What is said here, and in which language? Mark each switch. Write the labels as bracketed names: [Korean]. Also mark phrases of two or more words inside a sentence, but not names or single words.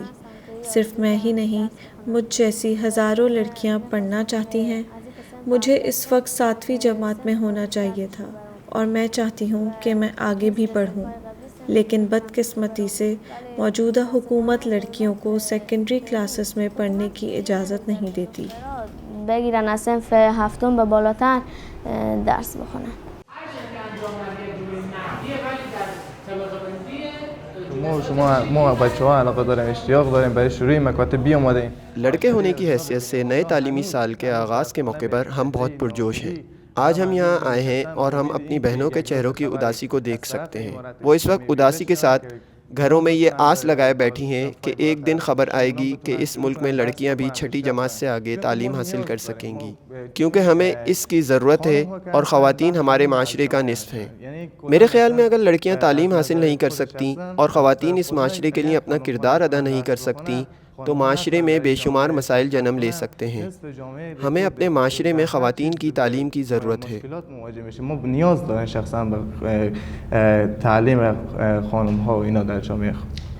[Urdu] صرف میں ہی نہیں، مجھ جیسی ہزاروں لڑکیاں پڑھنا چاہتی ہیں. مجھے اس وقت 7ویں جماعت میں ہونا چاہیے تھا اور میں چاہتی ہوں کہ میں آگے بھی پڑھوں، لیکن بدقسمتی سے موجودہ حکومت لڑکیوں کو [English] secondary classes [Urdu] میں پڑھنے کی اجازت نہیں دیتی. [Persian] بگیرن از صنف هفتم به بالاتر درس بخونن. ما بچه‌ها علاقه داریم، اشتیاق داریم برای شروع مکاتب بیاماده ایم. [Urdu] لڑکے ہونے کی حیثیت سے نئے تعلیمی سال کے آغاز کے موقع پر ہم بہت پرجوش ہیں. آج ہم یہاں آئے ہیں اور ہم اپنی بہنوں کے چہروں کی اداسی کو دیکھ سکتے ہیں. وہ اس وقت اداسی کے ساتھ گھروں میں یہ آس لگائے بیٹھی ہیں کہ ایک دن خبر آئے گی کہ اس ملک میں لڑکیاں بھی چھٹی جماعت سے آگے تعلیم حاصل کر سکیں گی، کیونکہ ہمیں اس کی ضرورت ہے اور خواتین ہمارے معاشرے کا نصف ہیں. میرے خیال میں اگر لڑکیاں تعلیم حاصل نہیں کر سکتی اور خواتین اس معاشرے کے لیے اپنا کردار ادا نہیں کر سکتی تو معاشرے میں بے شمار مسائل جنم لے سکتے ہیں. ہمیں اپنے معاشرے میں خواتین کی تعلیم کی ضرورت ہے. [Persian] ما نیاز دارن شخصا به تعلیم خانم ها و اینا در جامعه.